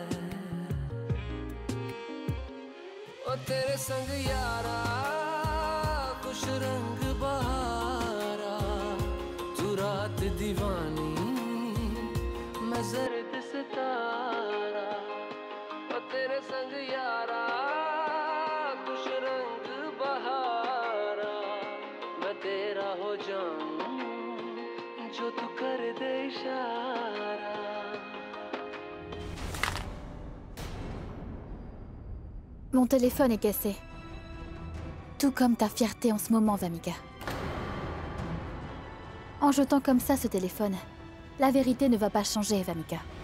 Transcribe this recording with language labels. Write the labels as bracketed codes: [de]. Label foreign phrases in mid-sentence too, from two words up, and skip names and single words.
[hi] ओ तेरे संग यारा खुश रंग बहारा तू रात दीवानी मैं जर्द सितारा तेरे संग यारा खुश रंग बहारा मैं तेरा हो जाऊं जो तू कर दे इशारा [fr] Mon téléphone est cassé. Tout comme ta fierté en ce moment, Vamika. En jetant comme ça ce téléphone, la vérité ne va pas changer, Vamika.